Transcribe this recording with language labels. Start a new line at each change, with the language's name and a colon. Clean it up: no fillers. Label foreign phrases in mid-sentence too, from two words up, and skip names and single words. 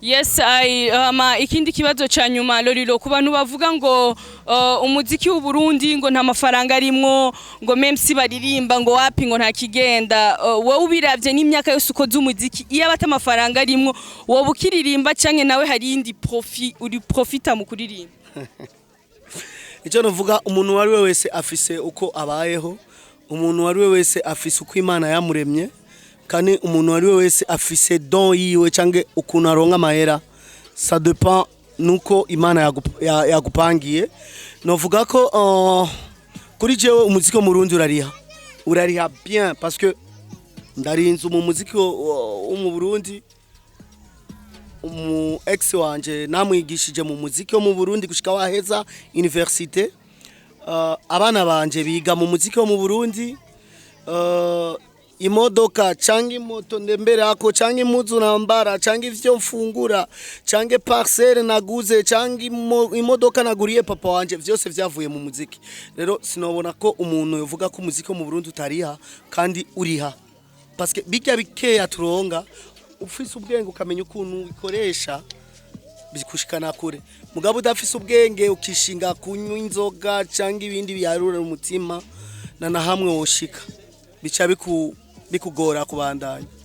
Rundi: Yes, ikindi kibazo ca nyuma Lolilo ku bantu bavuga ngo umuziki w'u Burundi ngo nta mafaranga arimwo ngo
French: même si
Rundi: baririmba ngo wapi ngo nta kigenda wowe ubiravye n'imyaka yose ukoze umuziki iyo abata amafaranga arimwo wowe ukiririmba canke nawe hari indi profita mu kuririmba. Icyo navuga umuntu wari we wese afise uko abayeho, umuntu wari we wese afise uko Imana yamuremye, kandi umuntu wari we wese afise don yiwe cange ukuntu aronka amahera.
French: Ça dépend
Rundi: nuko Imana yagupangiye. Novuga ko kuri jewe umuziki wo mu Burundi urariha
French: bien parce que
Rundi: ndarinze mu muziki wo mu Burundi. Umu ex wanje namwigishije mu muziki wo mu Burundi gushika waheza université. Abana banje biga mu muziki wo mu Burundi. Imodoka canke moto ndemberako canke impuzu nambara canke ivyo mfungura canke parcelle naguze canke imodoka naguriye papa wanje vyose vyavuye mu muziki. Rero sinobona ko umuntu yovuga ko umuziki wo mu Burundi utariha kandi uriha
French: parce que
Rundi: bijya bikeya turonga ufise ubwenge ukamenya ukuntu bikoresha bikushikana kure. Mugabo udafise ubwenge ukishinga kunywa inzoga canke ibindi biyarura umutima na hamwe woshika bica bikugora kubandanya.